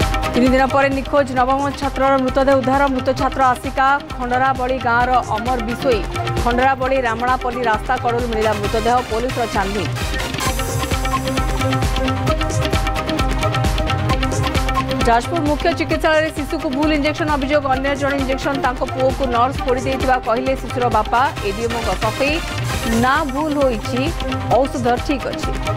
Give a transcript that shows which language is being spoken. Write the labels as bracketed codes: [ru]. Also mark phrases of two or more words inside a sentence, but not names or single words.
[or] ତିନି ଦିନ ପର ନିଖୋଜ ନବମ ଛାତ୍ର ମୃତଦେହ ଉଦ୍ଧାର। ମୃତ ଛାତ୍ର ଆସିକା ଖଣ୍ଡରାବଡ଼ି ଗାଁର ଅମର ବିଶୋୟୀ। ଖଣ୍ଡରାବଡ଼ି ରାମଣାପଲ୍ଲୀ ରାସ୍ତା କଡ଼ୁ ମିଳା ମୃତଦେହ। ପୁଲିସ ଛାନଭିନ। ଜାଜପୁର ମୁଖ୍ୟ ଚିକିତ୍ସାଳୟ ଶିଶୁ କୋ ଭୁଲ ଇଞ୍ଜେକ୍ସନ ଅଭିଯୋଗ। ଅନ୍ୟ ଜଣ ଇଞ୍ଜେକ୍ସନ ତାଙ୍କ ପୁଅକୁ ନର୍ସ ଫୋଡ଼ି ଦେଇଥିବା କହିଲେ ଶିଶୁର ବାପା। ଏଡିଏମଓଙ୍କ ସଫେଇ ନା ଭୁଲ ହୋଇଛି ଔଷଧ ଠିକ ଅଛି।